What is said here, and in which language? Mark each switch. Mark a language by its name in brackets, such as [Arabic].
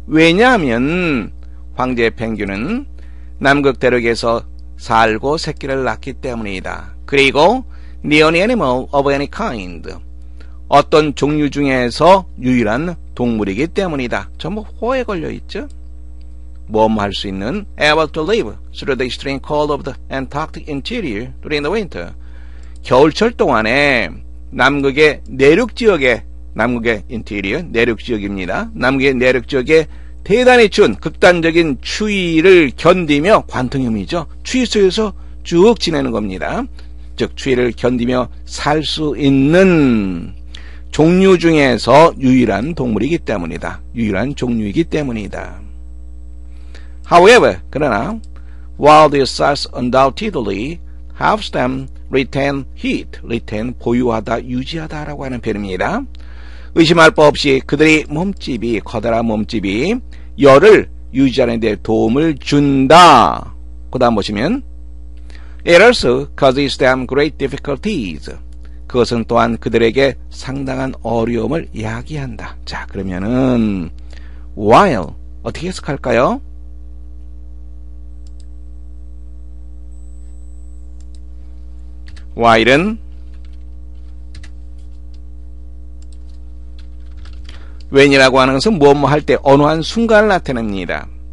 [Korean] 왜냐하면 황제 펭귄은 남극 대륙에서 살고 새끼를 낳기 때문이다. 그리고 [English] the only animal of any kind, [Korean] 어떤 종류 중에서 유일한 동물이기 때문이다. 전부 호에 걸려있죠. 뭐뭐 할 수 있는 [English] able to live through the extreme cold of the Antarctic interior during the winter. [Korean] 겨울철 동안에 남극의 내륙 지역에, 남극의 인테리어 내륙 지역입니다. 남극의 내륙 지역에 대단히 추운 극단적인 추위를 견디며, 관통염이죠. 추위 속에서 쭉 지내는 겁니다. 즉 추위를 견디며 살 수 있는 종류 중에서 유일한 동물이기 때문이다. 유일한 종류이기 때문이다. [English] However, 그러나 while these cells undoubtedly helps them retain heat, retain [Korean] 보유하다, 유지하다라고 하는 표현입니다. 의심할 바 없이 그들의 몸집이, 커다란 몸집이 열을 유지하는 데 도움을 준다. 그 다음 보시면 [English] It also causes them great difficulties. [Korean] 그것은 또한 그들에게 상당한 어려움을 야기한다. 자, 그러면은 while 어떻게 해석할까요? while은 when이라고 하는 것은 무엇뭐 할 때 어느 한 순간을 나타냅니다.